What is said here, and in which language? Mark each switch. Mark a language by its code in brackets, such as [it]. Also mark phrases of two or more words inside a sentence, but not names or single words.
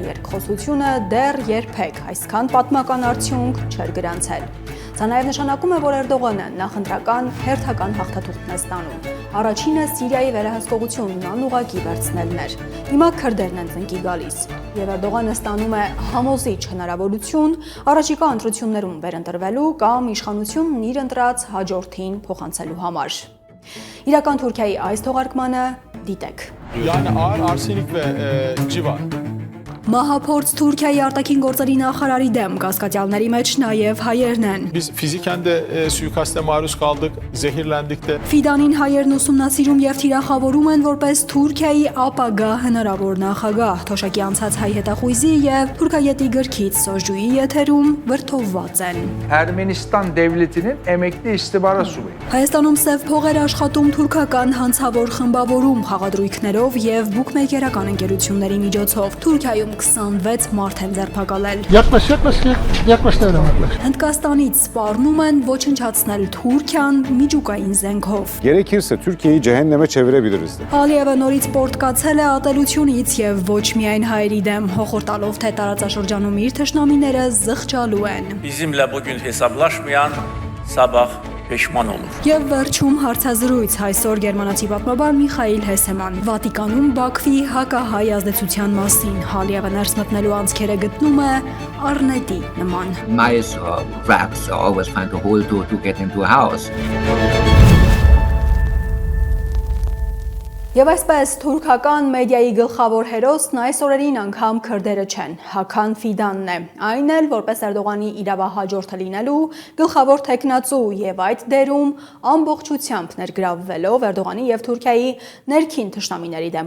[hy] երկխոսությունը դեռ երբեք այսքան պատմական արդյունք չէր գրանցել։ Սա նաև նշանակում է, որ Էրդողանը նախընտրական հերթական հաղթաթուղթն է ստանում։ Առաջինը Սիրիայի վերահսկողությունն անուղղակի վերցնելն էր։ Հիմա քրդերն են ծնկի գալիս, եւ Էրդողանը ստանում է համոզիչ հնարավորություն առաջիկա ընտրություններում վերընտրվելու կամ իշխանությունն իր ընտրած հաջորդին փոխանցելու համար։ Իրական Թուրքիայի այս թողարկմանը դիտեք։ [tr] Yani ağır arsenik ve civar. [hy] Մահափորձ Թուրքիայի արտաքին գործերի նախարարի դեմ կասկածյալների մեջ նաև հայերն են։ [tr] Biz fiziken de suikaste maruz kaldık, zehirlendik de. [hy] Ֆիդանին հայերն ուսումնասիրում եւ թիրախավորում են որպես Թուրքիայի ապագա հնարավոր նախագահ։ Թոշակի անցած հայ հետախույզի եւ Թուրքայետի գրքից Սոժջուի եթերում վրթովված են։ [tr] Ermenistan devletinin emekli istihbarat subayı. [hy] Հայաստանում սև փողեր աշխատում թուրքական հանցավոր խմբավորում խաղադրույքներով եւ բուկմեյքերական ընկերությունների միջոցով։ Թուրքիայում 26 մարդ են ձերբակալել։ [tr] yaklaş devre yaklaş. [hy] Հնդկաստանից սպառնում են ոչնչացնել Թուրքիան միջուկային զենքով։ [tr] Gerekirse Türkiye'yi cehenneme çevirebiliriz de. [hy] Ալիևը նորից պորտկացել է ատելությունից եւ ոչ միայն հայերի դեմ հոխորտալով, թե տարածաշրջանում իր թշնամիները զղջալու են։ [tr] Bizimle bugün hesaplaşmayan sabah peşman olur. [hy] Եվ վերջում հարցազրույց այսօր գերմանացի պատմաբան Միխայիլ Հեսեման Վատիկանում Բաքվի հակահայ ազդեցության մասին Ալիևը ներս մտնելու անցքերը գտնում է առնետի նման։ [en] Mice or rats are always find a hole to get into a house. [hy] Եվ այսպես թուրքական մեդիայի գլխավոր հերոսն այս օրերին անգամ քրդերը չեն, Հական Ֆիդանն է, այն էլ որպես Էրդողանի իրավահաջորդը լինելու գլխավոր թեկնածու եւ այդ դերում ամբողջությամբ ներգրավվելով Էրդողանի եւ Թուրքիայի ներքին թշնամիների դեմ